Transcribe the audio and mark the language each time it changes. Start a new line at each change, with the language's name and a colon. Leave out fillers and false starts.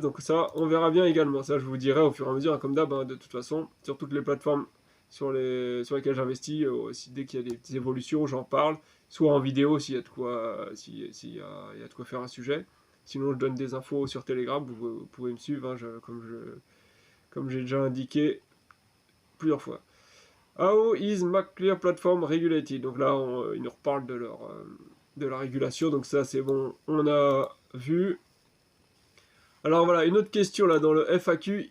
French: Donc ça, on verra bien également. Ça, je vous dirai au fur et à mesure, hein, comme d'hab, hein, de toute façon, sur toutes les plateformes sur lesquelles j'investis, dès qu'il y a des petites évolutions, j'en parle, soit en vidéo s'il y a de quoi, s'il y a de quoi faire un sujet. Sinon, je donne des infos sur Telegram, vous pouvez me suivre, hein, comme j'ai déjà indiqué plusieurs fois.
English: How is MacLear Platform regulated?
French: Donc là, ils nous reparlent de la régulation, donc ça c'est bon, on a vu. Alors voilà, une autre question là dans le FAQ.